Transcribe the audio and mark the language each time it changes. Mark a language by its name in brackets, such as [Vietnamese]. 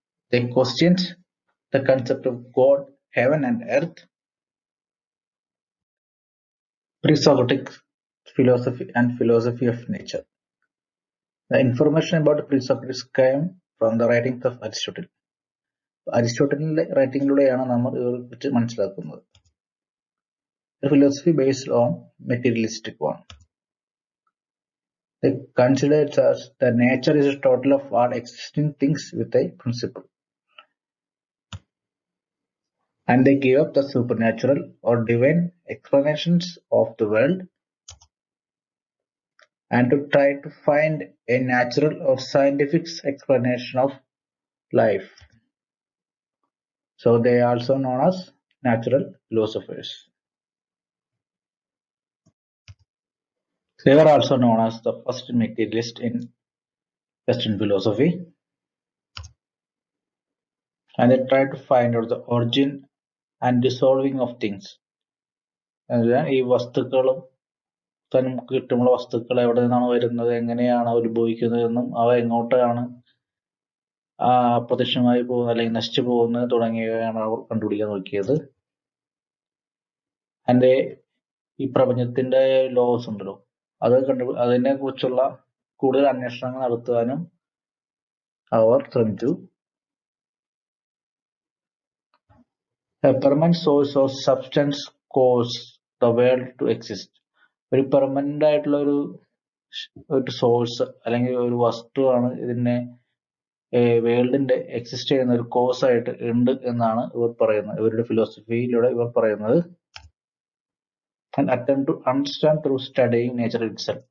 [English] They question the concept of God, heaven, and earth, pre-Socratic philosophy, and philosophy of nature. The information about pre-Socrates came from the writings of Aristotle. [Malayalam] അരിസ്റ്റോട്ടലിന്റെ റൈറ്റിംഗിലൂടെയാണ് നമ്മൾ ഇതിനെക്കുറിച്ച് മനസ്സിലാക്കുന്നത്. [English] A philosophy based on materialistic one. They consider it as the nature is a total of all existing things with a principle. And they give up the supernatural or divine explanations of the world and to try to find a natural or scientific explanation of life. So they are also known as natural philosophers. They were also known as the first materialist in Western philosophy. And they tried to find out the origin and dissolving of things. [Malayalam] ഈ വസ്തുക്കളും നമുക്ക് കിട്ടുന്ന വസ്തുക്കൾ എവിടെ നിന്നാണ് വരുന്നത്, എങ്ങനെയാണ് ഉത്ഭവിക്കുന്നതെന്നും അവ എങ്ങോട്ടാണ് അപ്രത്യക്ഷമായി പോകുന്നത് അല്ലെങ്കിൽ നശിച്ചു പോകുന്നത് തുടങ്ങിയവയാണ് അവർ കണ്ടുപിടിക്കാൻ നോക്കിയത്. അതിന്റെ ഈ പ്രപഞ്ചത്തിന്റെ ലോസ് ഉണ്ടല്ലോ, അതിനെ കുറിച്ചുള്ള കൂടുതൽ അന്വേഷണങ്ങൾ നടത്തുവാനും അവർ ശ്രമിച്ചു. [English] A permanent source of substance cause the world to exist. [Malayalam] ഒരു പെർമനന്റ് ആയിട്ടുള്ള ഒരു സോഴ്സ് അല്ലെങ്കിൽ ഒരു വസ്തുവാണ് ഇതിനെ വേൾഡിന്റെ എക്സിസ്റ്റ് ചെയ്യുന്ന ഒരു കോസ് ആയിട്ട് ഉണ്ട് എന്നാണ് ഇവർ പറയുന്നത്. ഇവരുടെ ഫിലോസഫിയിലൂടെ ഇവർ പറയുന്നത്. [English] And attempt to understand through studying nature itself.